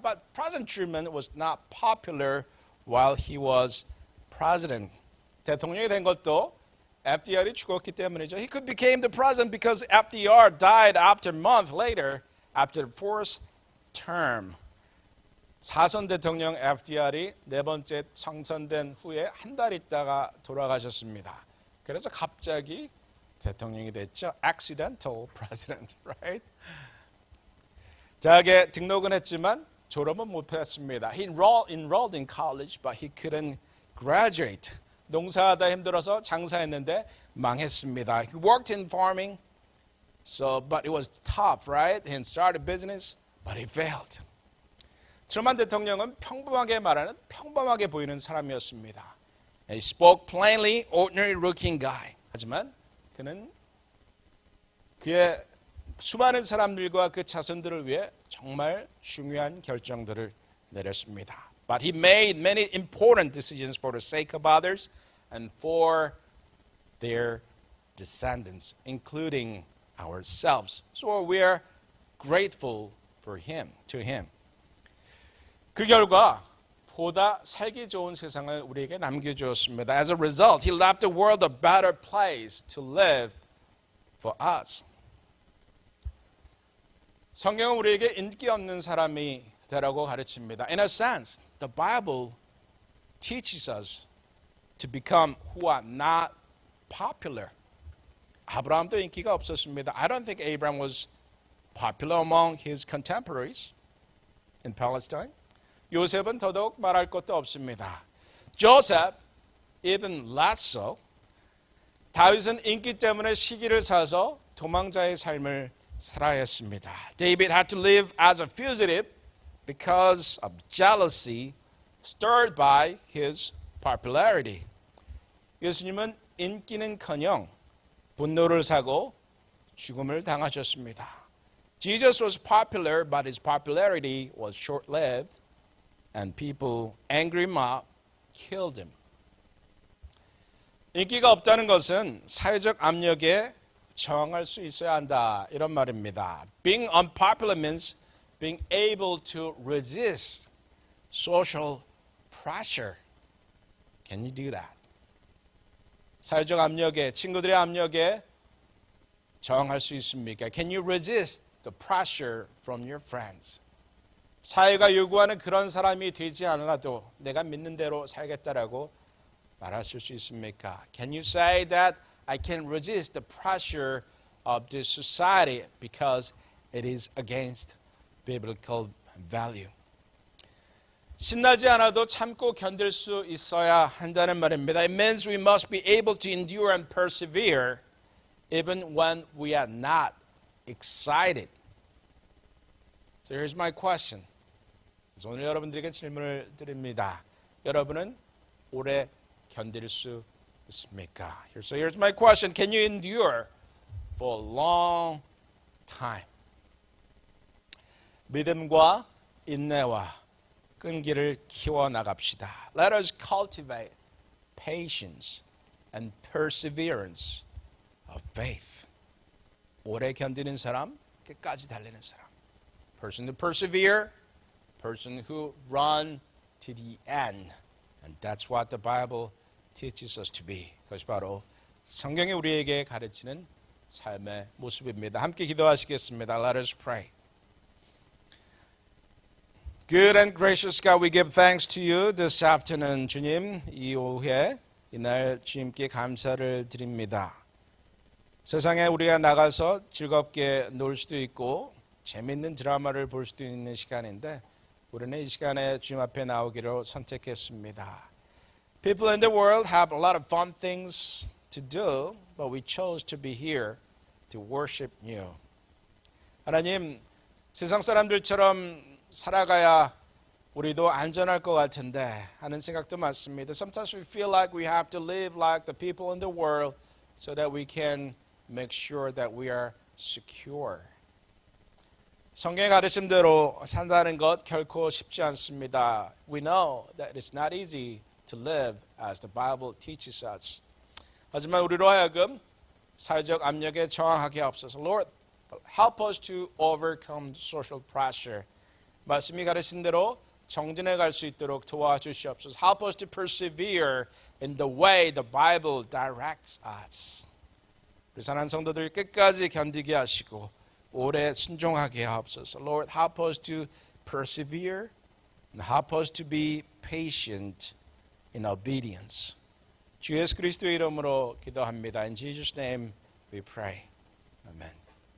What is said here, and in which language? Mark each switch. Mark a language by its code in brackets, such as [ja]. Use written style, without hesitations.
[en] But President Truman was not popular while he was president. [ko] 대통령이 된 것도 FDR이 죽었기 때문이죠. [en] He could became the president because FDR died after a month later after the fourth term. [ko] 4선 대통령 FDR이 네 번째 당선된 후에 한 달 있다가 돌아가셨습니다. 그래서 갑자기 대통령이 됐죠. [en] Accidental president, right? [ko] 대학에 등록은 했지만 졸업은 못했습니다. [en] He enrolled in college, but he couldn't graduate. [ko] 농사하다 힘들어서 장사했는데 망했습니다. [en] He worked in farming, but it was tough, right? He started business, but he failed. [ko] 트루먼 대통령은 평범하게 말하는 평범하게 보이는 사람이었습니다. [en] He spoke plainly, ordinary looking guy. [ko] 하지만 그는 그의 수많은 사람들과 그 자손들을 위해 정말 중요한 결정들을 내렸습니다. [en] But he made many important decisions for the sake of others and for their descendants, including ourselves. So we are grateful to him. [ko] 그 결과 보다 살기 좋은 세상을 우리에게 남겨주었습니다. [en] As a result, he left the world a better place to live for us. [ko] 성경은 우리에게 인기 없는 사람이 되라고 가르칩니다. [en] In a sense, the Bible teaches us to become who are not popular. [ko] 아브라함도 인기가 없었습니다. [en] I don't think Abraham was popular among his contemporaries in Palestine. [ko] 요셉은 더더욱 말할 것도 없습니다. [en] Joseph, even less so. [ko] 다윗은 인기 때문에 시기를 사서 도망자의 삶을 살아야 했습니다. [en] David had to live as a fugitive because of jealousy stirred by his popularity. [ko] 예수님은 인기는커녕 분노를 사고 죽음을 당하셨습니다. [en] Jesus was popular, but his popularity was short-lived, and people, angry mob, killed him. [ko] 인기가 없다는 것은 사회적 압력에 저항할 수 있어야 한다, 이런 말입니다. [en] Being unpopular means being able to resist social pressure. Can you do that? [ko] 사회적 압력에, 친구들의 압력에 저항할 수 있습니까? [en] Can you resist the pressure from your friends? [ko] 사회가 요구하는 그런 사람이 되지 않아도 내가 믿는 대로 살겠다라고 말하실 수 있습니까? [en] Can you say that I can resist the pressure of this society because it is against biblical value? [ko] 신나지 않아도 참고 견딜 수 있어야 한다는 말입니다. [en] It means we must be able to endure and persevere even when we are not excited. So here's my question. [ko] 그래서 오늘 여러분들에게 질문을 드립니다. 여러분은 오래 견딜 수 있습니까? [en] So here's my question. Can you endure for a long time? [ko] 믿음과 인내와 끈기를 키워나갑시다. [en] Let us cultivate patience and perseverance of faith. [ko] 오래 견디는 사람, 끝까지 달리는 사람. [en] Person to persevere, person who run to the end. And that's what the Bible teaches us to be. [ko] 그것이 바로 성경이 우리에게 가르치는 삶의 모습입니다. 함께 기도하시겠습니다. [en] Let us pray. Good and gracious God, we give thanks to you this afternoon. [ko] 주님, 이 오후에 이날 주님께 감사를 드립니다. 세상에 우리가 나가서 즐겁게 놀 수도 있고 재밌는 드라마를 볼 수도 있는 시간인데 우리는 이 시간에 주님 앞에 나오기로 선택했습니다. [en] People in the world have a lot of fun things to do, but we chose to be here to worship you. [ko] 하나님, 세상 사람들처럼 살아가야 우리도 안전할 것 같은데 하는 생각도 많습니다. [en] Sometimes we feel like we have to live like the people in the world so that we can make sure that we are secure. [ko] 성경의 가르침대로 산다는 것 결코 쉽지 않습니다. [en] We know that it's not easy to live as the Bible teaches us. [ko] 하지만 우리로 하여금 사회적 압력에 저항하게 하옵소서. [en] Lord, help us to overcome social pressure. [ko] 말씀이 가르친 대로 정진해 갈 수 있도록 도와주시옵소서. [en] Help us to persevere in the way the Bible directs us. [ko] 우리 사랑하는 성도들 끝까지 견디게 하시고 오래 순종하게 하옵소서. [en] Lord, help us to persevere and help us to be patient in obedience. [ko] 주 예수 그리스도의 이름으로 기도합니다. [en] In Jesus' name we pray. Amen.